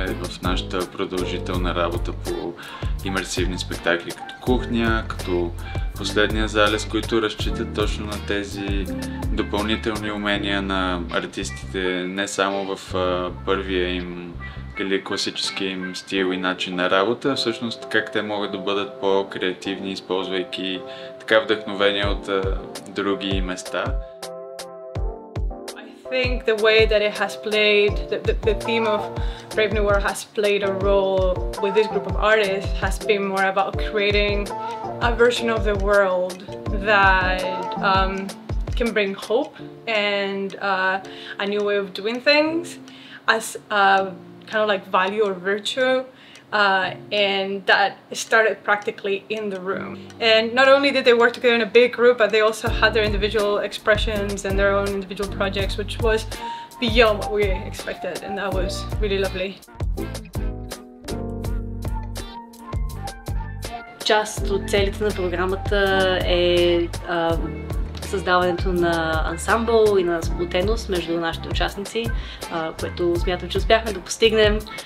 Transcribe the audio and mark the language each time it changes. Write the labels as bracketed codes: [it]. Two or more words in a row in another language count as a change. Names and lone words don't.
[bg] в нашата продължителна работа по имерсивни спектакли, като Кухня, като Последния залез, които разчитат точно на тези допълнителни умения на артистите, не само в първия им или класическия им стил и начин на работа, всъщност как те могат да бъдат по-креативни, използвайки така вдъхновение от други места. [en] I think the way that it has played, the theme of Brave New World has played a role with this group of artists has been more about creating a version of the world that can bring hope and a new way of doing things as kind of like value or virtue. And that started practically in the room. And not only did they work together in a big group, but they also had their individual expressions and their own individual projects, which was beyond what we expected, and that was really lovely. [bg] Част от целите на програмата е създаването на ансамбъл и на сплотеност между нашите участници, което смятам, че успяхме да постигнем,